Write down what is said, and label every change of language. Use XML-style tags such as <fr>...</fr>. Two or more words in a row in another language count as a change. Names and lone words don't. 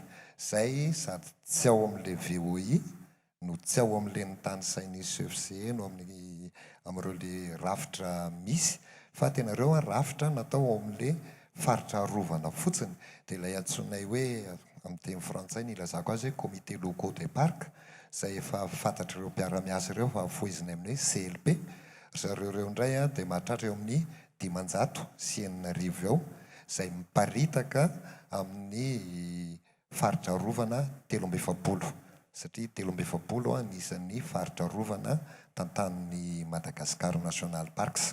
<mg>Zay sady tsy ao amin'ilay VOI no tsy ao amin'ilay nitany sainy CFC no amin'ireo le rafitra misy fa tena ireo rafitra natao ao amin'ilay faritra rovana fotsiny. Dia ilay antsonay hoe amin'ny teny frantsay ny ilazako azy hoe</mg> <fr>comité locaux des parcs</fr> <mg>izay efa fantatr' ireo mpiara-miasa ireo fa foiziny amin'ny CLP. Zareo ireo indray dia mahatratra eo amin'ny 509 eo izay miparitaka amin'ny faritra rovana 17 satria 17 anisan'ny faritra rovana tantanin'ny Madagasikara National Parks.</mg>